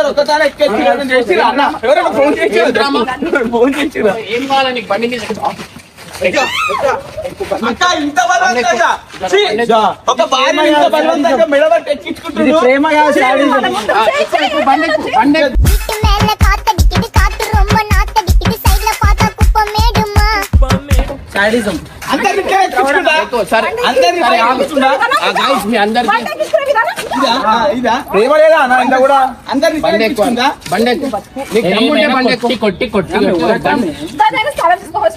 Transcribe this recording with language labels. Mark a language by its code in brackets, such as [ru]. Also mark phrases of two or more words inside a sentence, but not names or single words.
[te] ఒక్కసారి ఎక్కేసి చేసిరా అన్న? ఎవరైనా ఫోన్ చేసిరా? ఏం డ్రామా? ఫోన్ చేసిరా? ఏం కావాలి నీకు బండి మీద అక్క, ఇంత బలవంతంగా? ఛీ! ఒక భార్య ఇంత బలవంతంగా మెడబట్టి ఎక్కించుకుంటుంది. ప్రేమ కాదు, శాడిజం. బండి బండి [ta] வீட்டு மேல காத்தடிக்குது காத்து ரொம்ப நாத்தடிக்குது சைடுல பார்த்தா குப்பை மேடுமா [te] శాడిజం. అందరినీ ఇక్కడ ఎక్కించుకుంటా? సరే అందరినీ సరే, ఆగు. ఎక్కించుకుంటా? guys, మీ అందరికి బండి ఎక్కించుకునే విధానం ఇదా? ఇదా? ప్రేమ లేదా అన్న ఇంత కూడా? అందరినీ ఇక్కడ బండి ఎక్కువ ఎక్కించుకుంటా? బండి ఎక్కువ నీకు దమ్ముంటే బండి ఎక్కువ కొట్టి కొట్టి దాన్ని స్థలం తీసుకోవచ్చు